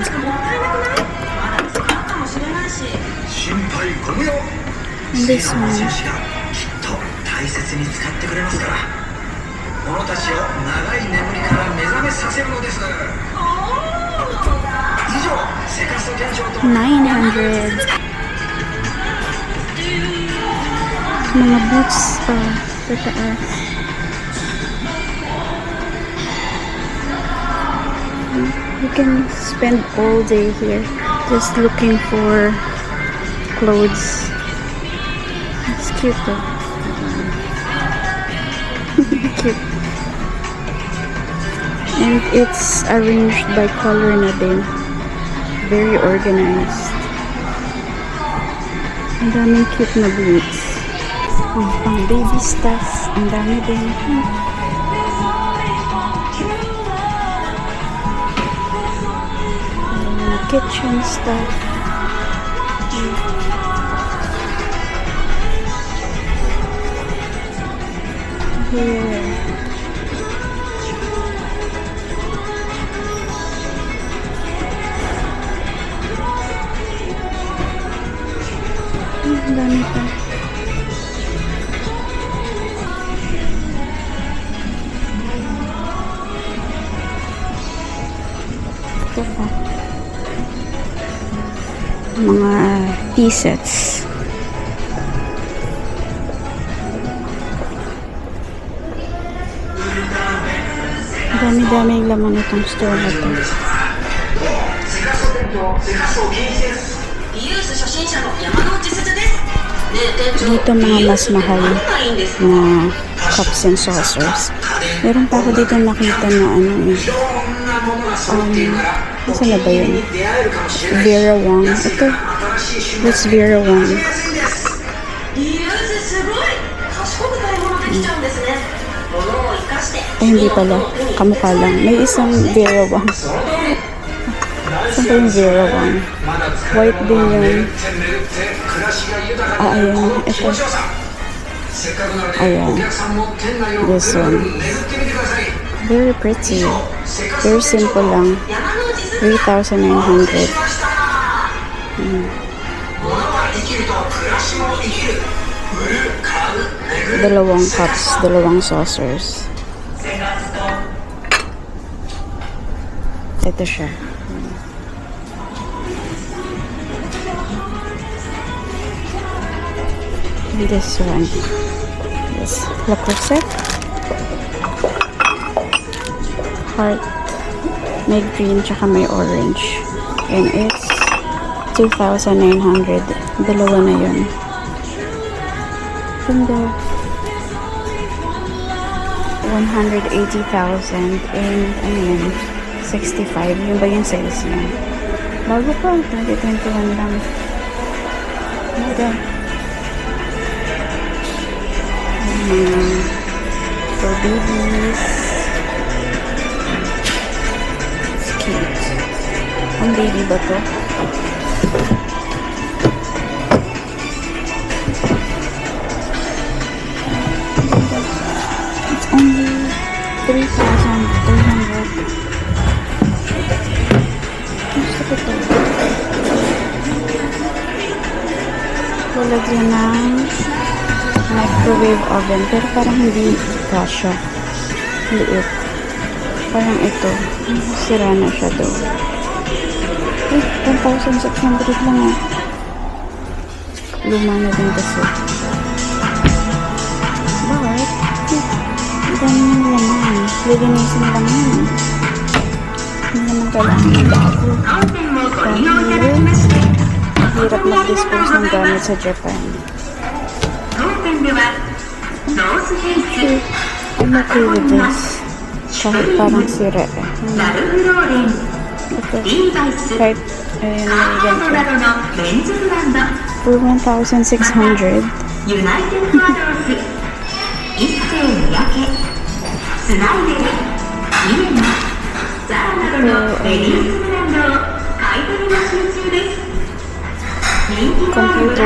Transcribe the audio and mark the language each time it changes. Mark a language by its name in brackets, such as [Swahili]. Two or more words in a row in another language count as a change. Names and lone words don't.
[Japanese] まだ使うかもしれないし。心配ご無用。 [English] And [Japanese] 次 [English] this [Japanese] の [English] one. [Japanese] 持ち主がきっと大切に使ってくれますから。者たちを長い眠りから目覚めさせるのです。以上、セカスト店長と 900. [Filipino] Mga boots pa sa taas. [English] You can spend all day here just looking for clothes. It's cute though. Cute. And it's arranged by color [Filipino] na din. [English] Very organized. [Filipino] Ang daming cute na boots. Oh, pang [English] baby stuff. [Filipino] Ang dami din. [English] Kitchen stuff. Here. [Filipino] Ang dami pa. Ito pa. Mga [English] tea sets. [Filipino] Dami-dami yung laman itong store na to. [Japanese] セカスト店長セカスト健一です。リユース初心者の山之内すずです。ねえ店長、 [Filipino] Dito mga mas mahal [Japanese] 何がいいんですか？ [English] na cups and saucers. [Filipino] Meron pa ako dito nakita na ano eh. [Japanese] いろんなものが揃っているから、 [Filipino] Nasa na ba yun? [Japanese] 出会えるかもしれない。 [Filipino] Vera Wang. Ito. [Japanese] 新しい趣味 [English] What's Vera Wang? [Japanese] すいませんです。リユースすごい賢く買い物できちゃうんですね。物を生かして [Filipino] Ay, hindi pala. Kamukha lang. May isang Vera Wang. [Japanese] その通り。 [Filipino] Saan ba yung Vera Wang? [Japanese] まだ使え [English] White [Japanese] る [Filipino] din [Japanese] ものを [Filipino] yun. [Japanese] 巡って巡って暮らしが豊か Ah, になる [Filipino] ayun. [Japanese] この気 [Filipino] Ito. [Japanese] 持ちよさ。せっかくなので [Filipino] Ayan. [Japanese] お客さんも店内をぐる [English] This [Japanese] ぐる [English] one. [Japanese] 巡ってみてください。 [English] Very pretty. [Japanese] セカス [English] Very [Japanese] ト店長 [Filipino] simple lang. [Japanese] 山之内すず 3,900. しました。物は生きると暮らしも生きる。売る、買う、巡る。 [Filipino] Dalawang cups, dalawang saucers. Ito siya. [English] And this one. This Le Creuset. Heart. [Filipino] May green tsaka may orange. [English] And it's 2,900. [Filipino] Dalawa na yun. Ganda. 180,000 and ano yun, 65. Yun ba yung sales niya? Bago pa, 2021 lang. Ganda. [English] For babies. It's cute. [Filipino] Ang baby ba to? [English] It's only 3,300. [Filipino] Gusto ko to. Lalagyan ng [English] microwave oven. [Filipino] Pero parang hindi kasha. Liit. Parang ito. Sira na siya daw. Eh, 1,600 lang eh. Luma na din kasi. Bakit? Ang dami ng laman. Lilinisin lang yun. Hindi naman kailangan ng bago. [Japanese] 当店もご利用いただきまして [Filipino] Hirap mag-dispose ng gamit sa Japan. [Japanese] 当店ではノースフェイス [English] I'm okay with this. [Filipino] Kahit parang sira eh. [Japanese] ラルフローレン [Filipino] Ito. [Japanese] リーバイス [Filipino] Kahit, ayun, [Japanese] カー [Filipino] may [Japanese] ドな [Filipino] ganito. [Japanese] どのメンズブランド [English] For 1,600. [Japanese] ユナイテッドアローズ一世三宅スナイデルイエナザラなどのレディースブランドを買い取り募集中です人気のあるブラ